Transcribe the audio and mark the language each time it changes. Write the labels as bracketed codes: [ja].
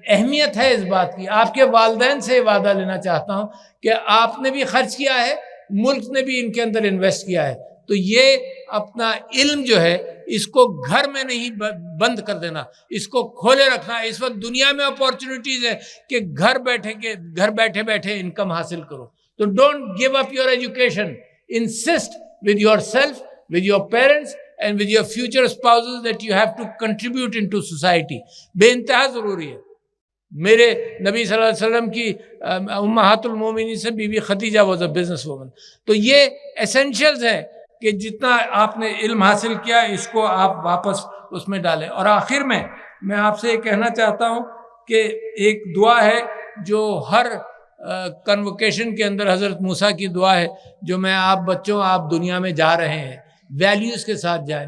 [ur] اہمیت ہے اس بات کی. آپ کے والدین سے وعدہ لینا چاہتا ہوں کہ آپ نے بھی خرچ کیا ہے, ملک نے بھی ان کے اندر انویسٹ کیا ہے. تو یہ اپنا علم جو ہے اس کو گھر میں نہیں بند کر دینا, اس کو کھولے رکھنا. اس وقت دنیا میں اپورچونیٹیز ہے کہ گھر بیٹھے بیٹھے انکم حاصل کرو. [en] تو don't give up your education. Insist with yourself, with your parents and with your future spouses that you have to contribute into society. [ur] بے انتہا ضروری ہے. میرے نبی صلی اللہ علیہ وسلم کی امہات المومنین سے be be Khadija [en] was a business woman. [ur] تو یہ ایسینشلز ہیں کہ جتنا آپ نے علم حاصل کیا اس کو آپ واپس اس میں ڈالیں. اور آخر میں آپ سے یہ کہنا چاہتا ہوں کہ ایک دعا ہے جو ہر کنوکیشن کے اندر حضرت موسیٰ کی دعا ہے, جو میں آپ دنیا میں جا رہے ہیں, ویلیوز کے ساتھ جائیں.